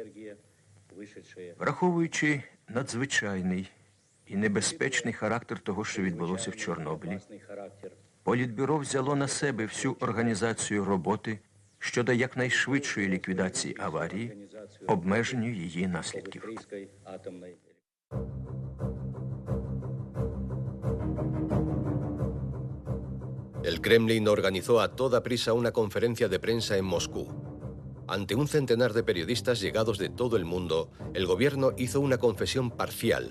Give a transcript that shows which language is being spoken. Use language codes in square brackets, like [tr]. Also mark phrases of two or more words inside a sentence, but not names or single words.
[uk] Враховуючи надзвичайний і небезпечний характер того, що відбулося в Чорнобилі, Політбюро взяло на себе всю організацію роботи щодо якнайшвидшої ліквідації аварії, обмеженню її наслідків. [es] El Kremlin organizó a toda prisa una conferencia de prensa en Moscú. Ante un centenar de periodistas llegados de todo el mundo, el gobierno hizo una confesión parcial.